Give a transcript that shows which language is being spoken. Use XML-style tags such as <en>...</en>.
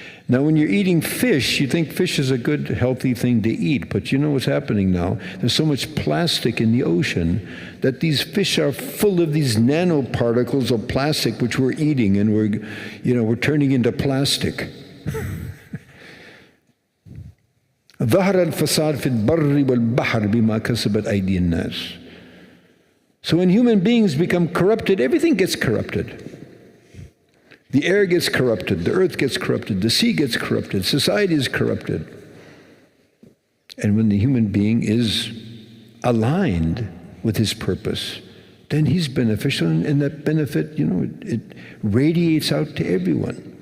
<en>Now, when you're eating fish, you think fish is a good, healthy thing to eat, but you know what's happening now? There's so much plastic in the ocean that these fish are full of these nanoparticles of plastic which we're eating, and we're turning into plastic.</en> <ar>ظهر الفساد في البر والبحر بما كسبت أيدي الناس.</ar> <en>So when human beings become corrupted, everything gets corrupted. The air gets corrupted, the earth gets corrupted, the sea gets corrupted, society is corrupted. And when the human being is aligned with his purpose, then he's beneficial, and that benefit, you know, it radiates out to everyone.</en>